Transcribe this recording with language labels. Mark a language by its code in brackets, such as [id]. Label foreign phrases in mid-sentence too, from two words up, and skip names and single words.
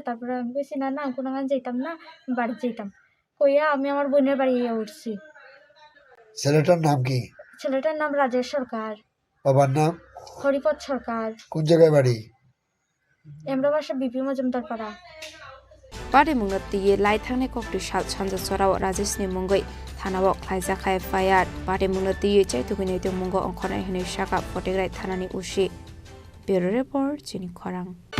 [bn] তারপরে আমি কইছি না আমি কোনো যেতাম না, বাড়ি যেতাম কইয়া আমি আমার বোনের বাড়ি উঠছি। ছেলেটার নাম কি? ছেলেটার নাম রাজেশ সরকার। বাবার নাম? হরিপদ সরকার। কোন জায়গায় বাড়ি? এমরাবাসা বিপি মজুমদার পাড়া। [trp] Pare mungat tiye lai thang ne kok tu shal chanja chorao Rajesh ni mungoi thanao khaisa khai fire pare mungat tiye chai tu kini tu mungo ongkhona hene shaka photograi thanani ushi. [en] Bureau report [trp] Chini Khorang.